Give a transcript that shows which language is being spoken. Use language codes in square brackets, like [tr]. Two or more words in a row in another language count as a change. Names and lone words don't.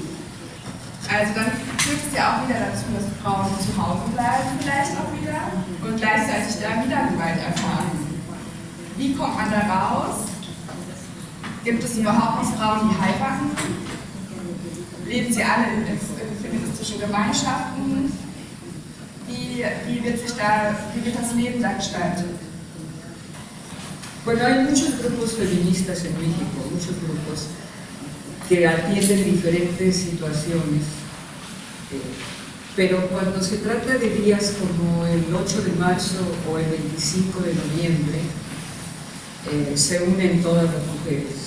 [de] Also dann führt es ja auch wieder dazu, dass Frauen zu Hause bleiben, vielleicht auch wieder, und gleichzeitig da wieder Gewalt erfahren. Wie kommt man da raus? Gibt es überhaupt noch Frauen, die heiraten? Leben sie alle in feministischen Gemeinschaften? Wie wird das Leben da gestaltet? [es] Bueno, hay muchos grupos feministas en México, muchos grupos que atienden diferentes situaciones, pero cuando se trata de días como el 8 de marzo o el 25 de noviembre, se unen todas las mujeres.